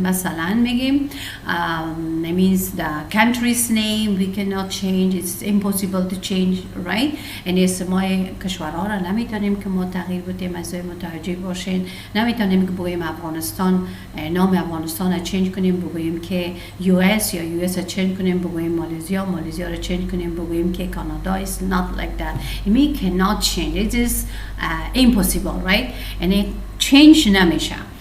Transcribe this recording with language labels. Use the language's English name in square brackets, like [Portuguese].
[Persian] مثلا میگیم [English] means the country's name we cannot change, it's impossible to change, right? [Persian] یعنی اسمای کشورها را نمیتونیم که ما تغییر بدیم. از متوجه باشین، نمیتونیم که بگوییم افغانستان، نام افغانستان را چنج کنیم بگوییم که US یا US را چنج کنیم بگوییم مالزیا را چنج کنیم بگوییم که کانادا. [English] is not like that. We cannot change, it is impossible, right? [Persian] یعنی change نمیشه.